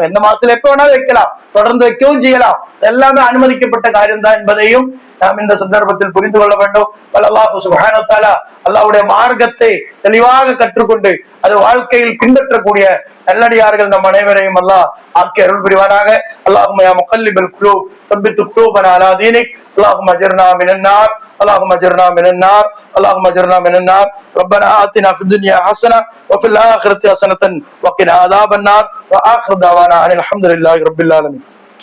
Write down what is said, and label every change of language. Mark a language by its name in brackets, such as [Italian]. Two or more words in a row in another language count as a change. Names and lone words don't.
[Tamil] இந்த மாதத்துல எப்ப வேணாலும் வைக்கலாம், தொடர்ந்து வைக்கவும் செய்யலாம், எல்லாமே அனுமதிக்கப்பட்ட காரியம் தான் என்பதையும் நாம் இந்த சந்தர்ப்பத்தில் புரிந்து கொள்ள வேண்டும். [Arabic] الله سبحانه وتعالى [Tamil] அல்லாஹ்வுடைய மார்க்கத்தை தெளிவாக கற்றுக்கொண்டு அது வாழ்க்கையில் பின்பற்றக்கூடிய நல்லடியார்கள் நம் அனைவரையும் அல்லாஹ் ஆக்கி அருள் புரிவானாக. [Arabic] اللهم يا مقلب القلوب ثبت قلوبنا على دينك، اللهم أجرنا من النار, اللهم اجرنا من النار، اللهم اجرنا من النار. ربنا آتنا في الدنيا حسنة وفي الآخرة حسنة وقنا عذاب النار. وآخر دعوانا أن الحمد لله رب العالمين.